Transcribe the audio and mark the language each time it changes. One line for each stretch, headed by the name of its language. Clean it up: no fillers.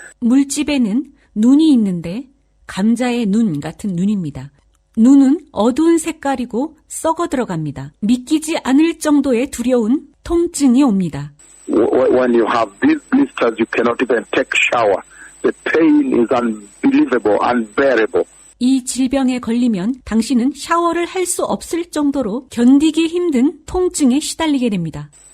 Korean: 물집에는 눈이 있는데 감자의 눈 같은 눈입니다. 눈은 어두운 색깔이고 썩어 들어갑니다. 믿기지 않을 정도의 두려운 통증이 옵니다.
English: When you have these blisters, you cannot even take shower. The pain is unbelievable, unbearable.
Korean: 이 질병에 걸리면 당신은 샤워를 할 수 없을 정도로 견디기 힘든 통증에 시달리게 됩니다.